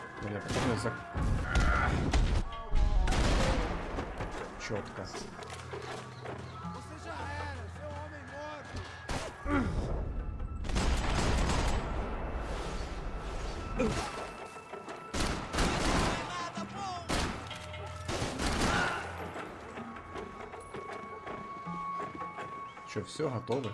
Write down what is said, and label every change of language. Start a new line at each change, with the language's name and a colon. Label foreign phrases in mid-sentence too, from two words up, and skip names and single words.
Russian: меня потом за... Четко.
Portuguese: Você já era, seu homem morto.
Russian: Че, все, готовы?